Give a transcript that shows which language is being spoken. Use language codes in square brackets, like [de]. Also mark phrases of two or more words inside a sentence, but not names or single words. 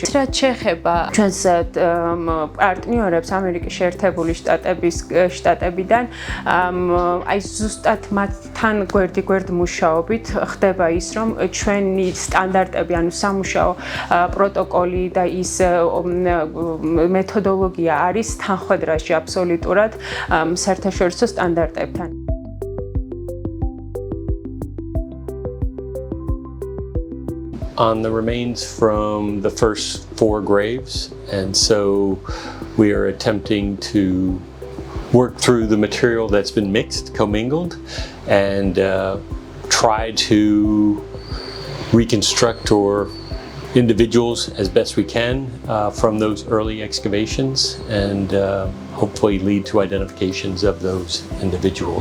[ka] რაც შეეხება ჩვენს პარტნიორებს ამერიკის შეერთებული შტატებიდან, აი ზუსტად მათთან გვერდ მუშაობით ხდება ის, რომ ჩვენი სტანდარტები, ანუ სამუშაო პროტოკოლი და ის მეთოდოლოგია არის თანხვედრაში აბსოლუტურად საერთაშორისო სტანდარტებთან. [en] On the remains from the first 4 graves, and so we are attempting to work through the material that's been mixed, commingled, and try to reconstruct individuals as best we can from those early excavations and hopefully lead to identifications of those individuals.